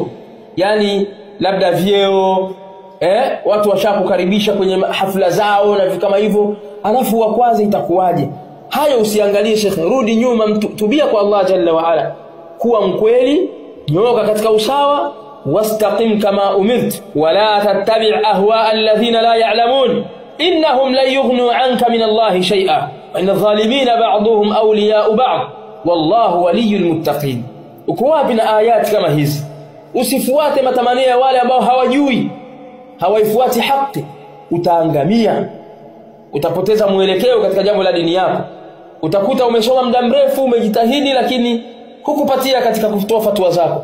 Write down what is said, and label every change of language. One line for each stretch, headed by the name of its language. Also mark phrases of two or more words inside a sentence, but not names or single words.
Swahili: Yani labda vyeo, watu washakukaribisha kwenye hafla zao na vitu kama hivyo, alafu wa kwanza itakuwaje? Hayo usiangalie shekhe, rudi nyuma, tubia kwa Allah
Arabic: جل وعلا,
Swahili: kuwa mkweli, nyoka katika usawa,
Arabic: واستقم كما أمرت ولا تتبع أهواء الذين لا يعلمون إنهم لن يغنوا عنك من الله شيئا وإن الظالمين بعضهم أولياء بعض والله ولي المتقين.
Swahili: Uko wapi na ayati kama hizi? Usifuate matamanio ya wale ambao hawajui, hawaifuati haki, utaangamia, utapoteza mwelekeo katika jambo la dini yako. Utakuta umesoma muda mrefu, umejitahidi, lakini hukupatia katika kutoa fatwa zako.